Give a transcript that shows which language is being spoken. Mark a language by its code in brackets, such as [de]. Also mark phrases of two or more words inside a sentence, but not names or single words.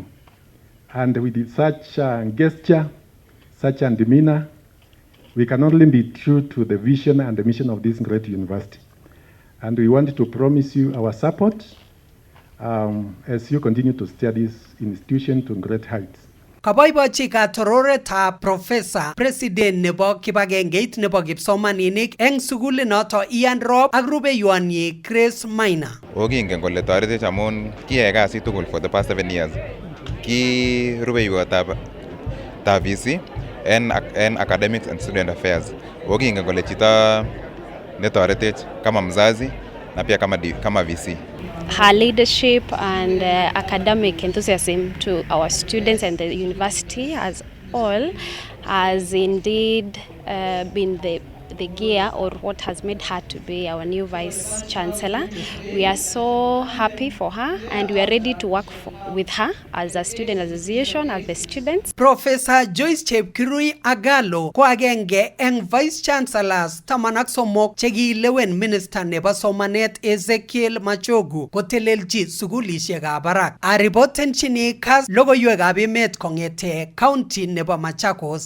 [en] And with such a gesture, such a demeanor, we can only be true to the vision and the mission of this great university. And we want to promise you our support as you continue to steer this institution to great heights. [kln] Kaboibochi katororetab Professor President nebo kibagengeit nebo kipsomaninik eng sugulinoto Ian Rob ak rubeiwonyi Grace Maina. Okingen kole toretech amun kiyai kasit tugul [en] for the past 7 years. [kln] Ki rubeiwotab VC en [en] academics and student affairs. [kln] Okingen kole chito netoretech [sw] kama mzazi na pia kama [kln] VC. [en] Her leadership and academic enthusiasm to our students and the university as all has indeed been the gear or what has made her to be our new Vice Chancellor. We are so happy for her and we are ready to work with her as a student association, as the students. [kln] Professor Joyce Jepkirui Agalo ko agenge eng [en] Vice Chancellors [kln] 13 chekilewen Minister nebo Somanet Ezekiel Machogu kotelelchi sugulisiekab barak. Aripotenchini kas logoiwekab emet kong'ete county nebo Machakos.